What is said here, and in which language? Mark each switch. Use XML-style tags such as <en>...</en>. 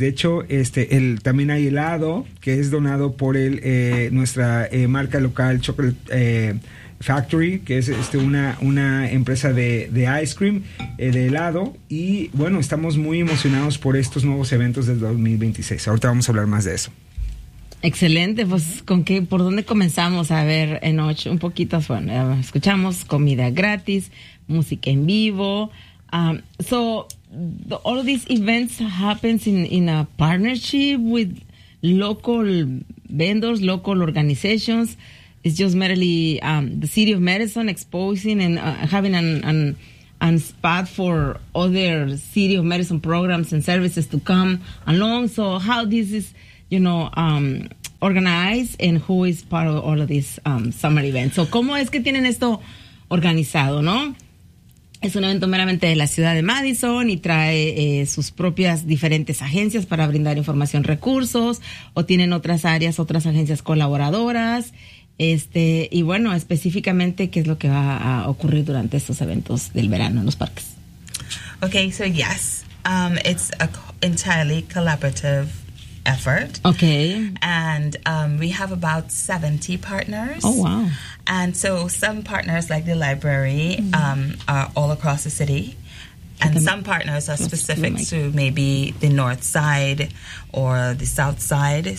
<es>De hecho, también hay helado que es donado por nuestra marca local Chocolate Factory, que es una empresa de ice cream, de helado. Y bueno, estamos muy emocionados por estos nuevos eventos del 2026. Ahorita vamos a hablar más de eso. Excelente, pues con qué, ¿por dónde comenzamos a ver en ocho? Un poquito, bueno, escuchamos comida gratis, música en vivo.</es> <en>All of these events happens in a partnership with local vendors, local organizations. It's just merely the city of Madison exposing and having an spot for other city of Madison programs and services to come along. So how this is, you know, organized and who is part of all of these summer events. So</en> <es>¿cómo es que tienen esto organizado, no? Es un evento meramente de la ciudad de Madison y trae sus propias diferentes agencias para brindar información, recursos, o tienen otras áreas, otras agencias colaboradoras. Y bueno, específicamente, ¿qué es lo que va a ocurrir durante estos eventos del verano en los parques?</es> <en>Okay, so yes, it's an entirely collaborative effort. Okay. And we have about 70 partners. Oh, wow. And so some partners, like the library, are all across the city. And some partners are specific to maybe the north side or the south side.</en>